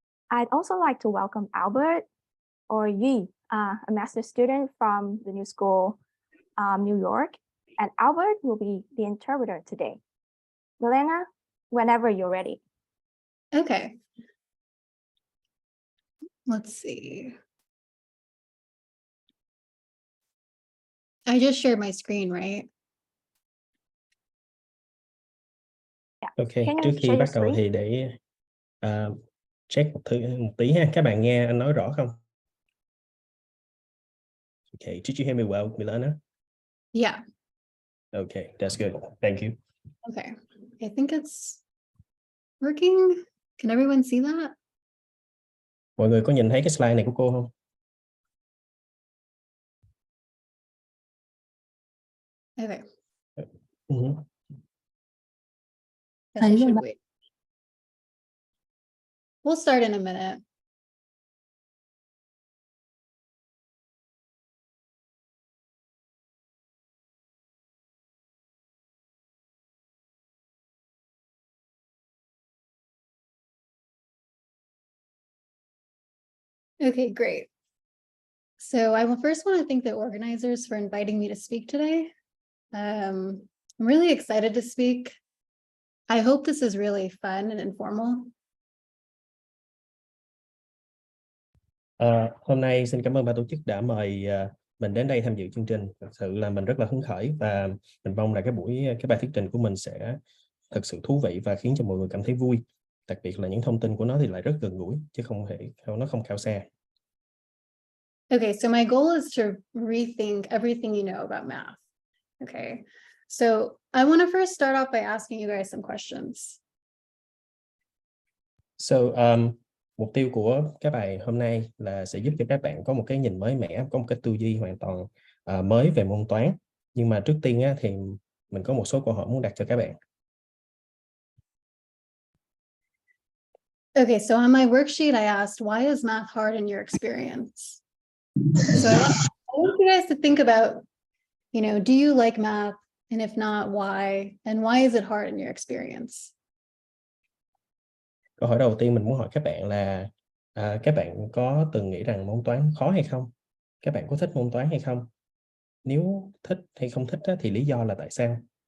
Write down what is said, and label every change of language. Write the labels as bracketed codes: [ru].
[en] I'd also like to welcome Albert or Yi, a master's student from the New School, New York, and Albert will be the interpreter today. Milena, whenever you're ready. Okay. Let's see. I just shared my screen, right? Yeah. [vi] Ok, trước khi bắt đầu thì để check một tí ha. Các bạn nghe anh nói rõ không? [en] Okay, did you hear me well, Milana? Yeah. Okay, that's good. Thank you. Okay, I think it's working. Can everyone see that? [vi] Mọi người có nhìn thấy cái slide này của cô không? [en] Okay. Guess I should wait. We'll start in a minute. Okay, great. So I first want to thank the organizers for inviting me to speak today. I'm really excited to speak. I hope this is really fun and informal. [vi] Hôm nay xin cảm ơn ban tổ chức đã mời mình đến đây tham dự chương trình. Thật sự là mình rất là hứng khởi và mình mong là cái bài thuyết trình của mình sẽ thật sự thú vị và khiến cho mọi người cảm thấy vui. Đặc biệt là những thông tin của nó thì lại rất gần gũi chứ nó không cao xa. [en] Okay, so my goal is to rethink everything you know about math. Okay, so I want to first start off by asking you guys some questions. [vi] So, mục tiêu của cái bài hôm nay là sẽ giúp cho các bạn có một cái nhìn mới mẻ, có một cái tư duy hoàn toàn mới về môn toán. Nhưng mà trước tiên thì mình có một số câu hỏi muốn đặt cho các bạn. [en] Okay, so on my worksheet, I asked, why is math hard in your experience? So I want you guys to think about, do you like math? And if not, why? And why is it hard in your experience? [vi] Câu hỏi đầu tiên mình muốn hỏi các bạn là các bạn có từng nghĩ rằng môn toán khó hay không? Các bạn có thích môn toán hay không? Nếu thích hay không thích thì lý do là tại sao?